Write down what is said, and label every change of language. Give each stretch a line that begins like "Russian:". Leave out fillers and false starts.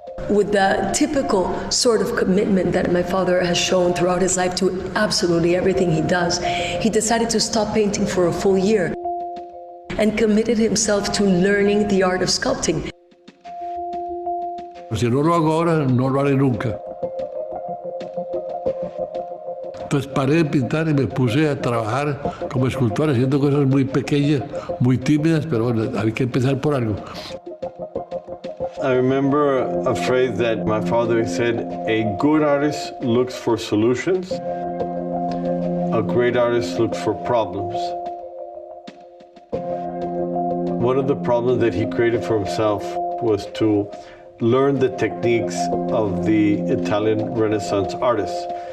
English: With the typical sort of commitment that my father has shown throughout his life to absolutely everything he does, he decided to stop painting for a full year and committed himself to learning the art of sculpting.
Spanish: Si no lo hago ahora, no lo haré nunca. Entonces paré de pintar y me puse a trabajar como escultor, haciendo cosas muy pequeñas, muy tímidas, pero bueno, había que empezar por algo.
English: I remember a phrase that my father said, a good artist looks for solutions, a great artist looks for problems. One of the problems that he created for himself was to learn the techniques of the Italian Renaissance artists.